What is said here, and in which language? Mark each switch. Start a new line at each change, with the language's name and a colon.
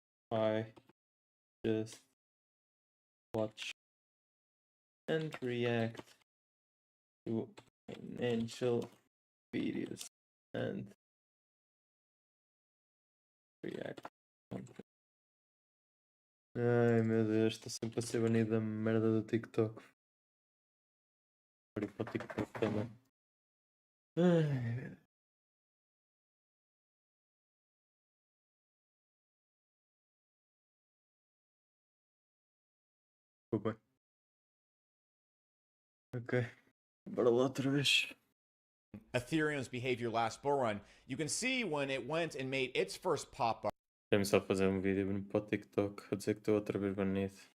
English: I just watch and react to financial videos and react.
Portuguese: Ai meu Deus, estou sempre a ser banido da merda do TikTok. Para o TikTok também. Ai. Desculpa. Ok. Bora lá outra vez.
English: Ethereum's behavior last bull run, you can see when it went and made its first pop up.
Portuguese: Deixa-me só fazer um vídeo para o TikTok a dizer que estou outra vez banido.